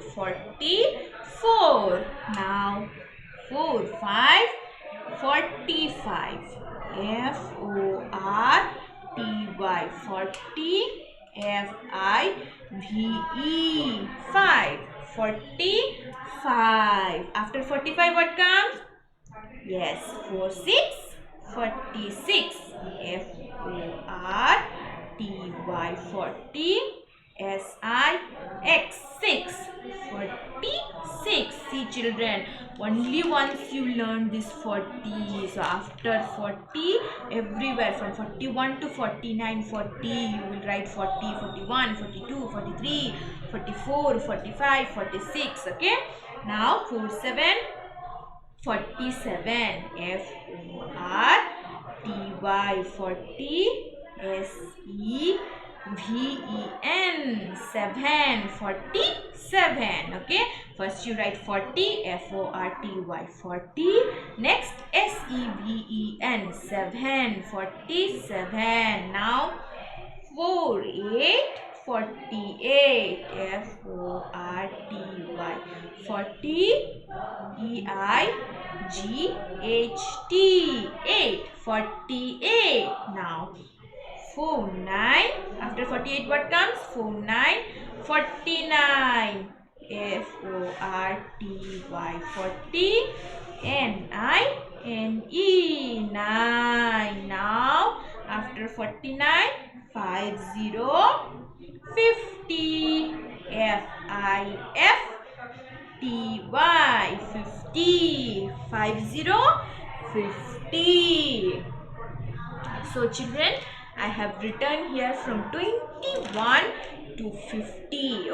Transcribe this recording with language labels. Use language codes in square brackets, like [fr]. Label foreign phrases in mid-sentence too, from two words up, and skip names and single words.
[en] 44. Now 4, 5, 45. F-O-R-T-Y. 40. F-I-V-E. 5. 45. After 45 what comes? Yes, 4, 6, 46. F-O-R-T-Y. 40. S-I-X. 6. 46. See children, only once you learn this 40. So after 40, everywhere from 41 to 49, 40, you will write 40, 41, 42, 43, 44, 45, 46. Okay. Now 47, 47. F-O-R-T-Y. 40. S-E-V-E-N. 7. 47. Okay. First you write 40. F-O-R-T-Y. 40. Next S-E-V-E-N. 7. 47. Now 4, 8, 48. F-O-R-T-Y. 40. E-I-G-H-T. 8. 48. Now 4, 9. After 48 what comes? 4, 9, 49. F-O-R-T-Y. 40. N-I-N-E. 9. Now after 49, 50, 50. F-I-F-T-Y. 50. 50, 50. So children, I have written here from 21 to 50.